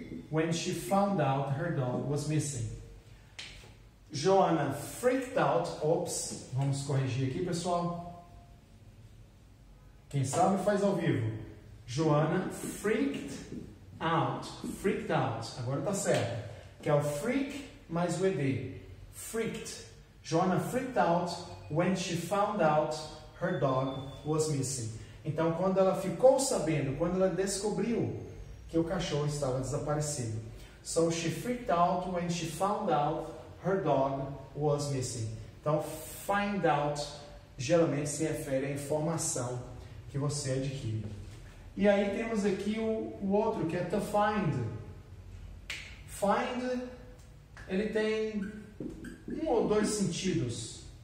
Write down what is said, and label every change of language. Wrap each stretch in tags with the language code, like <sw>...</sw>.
<en>When she found out her dog was missing. Joanna freaked out.</en> <pt>Ops, vamos corrigir aqui, pessoal. Quem sabe faz ao vivo.</pt> <en>Joanna freaked out. Freaked out.</en> <pt>Agora tá certo. Que é o freak mais o ed. Freaked.</pt> <en>Joanna freaked out when she found out her dog was missing.</en> <pt>Então, quando ela ficou sabendo, quando ela descobriu que o cachorro estava desaparecido.</pt> <en>So she freaked out when she found out her dog was missing.</en> <pt>Então, find out geralmente se refere à informação que você adquire. E aí temos aqui o outro, que é to find. Find, ele tem um ou dois sentidos.</pt>